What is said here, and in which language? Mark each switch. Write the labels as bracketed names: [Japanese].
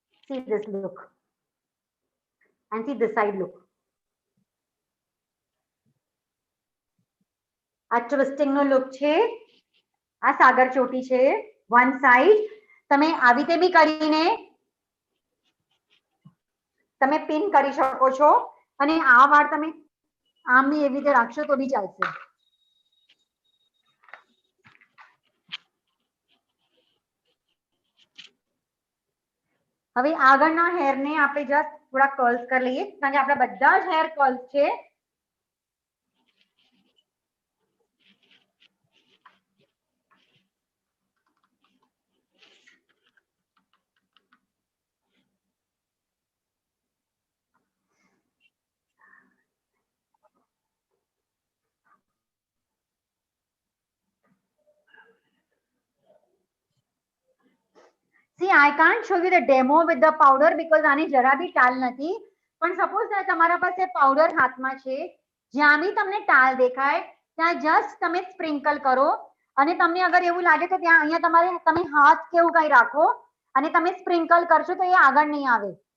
[English] See this look and see this side look. [Gujarati] આ twisting નો look છે, આ સાગર ચોટી છે વન સાઈડ. તમે આવી રીતે બી કરીને તમે પિન કરી શકો છો અને આ વાળ તમે આમ બી એવી રીતે રાખશો તો બી ચાલશે. હવે આગળના હેરને આપણે જસ્ટ થોડા કર્લ્સ કરી લઈએ કારણ કે આપણા બધા જ હેર કર્લ્સ છે. [English] See, I can't show you the demo with the powder because [Gujarati] આની જરા બી ટાલ નથી. પણ સપોઝ તમારા પાસે પાવડર હાથમાં છે, જ્યાં બી તમને ટાલ દેખાય ત્યાં જસ્ટ તમે સ્પ્રિંકલ કરો અને તમને અગર એવું લાગે તો ત્યાં અહીંયા તમારે તમે હાથ કેવું કઈ રાખો અને તમે સ્પ્રિંકલ કરશો તો એ આગળ નહીં આવે.